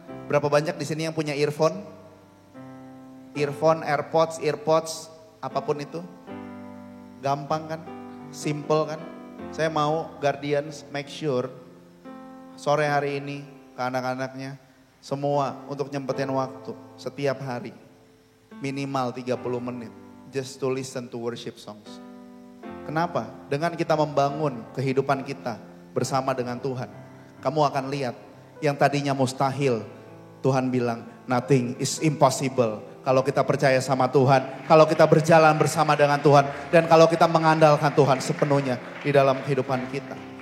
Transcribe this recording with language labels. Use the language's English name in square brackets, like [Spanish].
[Indonesian] Berapa banyak di sini yang punya earphone? Earphone, AirPods, apapun itu. Gampang kan? Simple kan? Saya mau Guardians [English] make sure [Indonesian] sore hari ini ke anak-anaknya semua untuk nyempetin waktu setiap hari. Minimal 30 menit. [English] Just to listen to worship songs. [Indonesian] Kenapa? Dengan kita membangun kehidupan kita bersama dengan Tuhan. Kamu akan lihat yang tadinya mustahil. Tuhan bilang [English] nothing is impossible. [Indonesian] Kalau kita percaya sama Tuhan, kalau kita berjalan bersama dengan Tuhan, dan kalau kita mengandalkan Tuhan sepenuhnya di dalam kehidupan kita.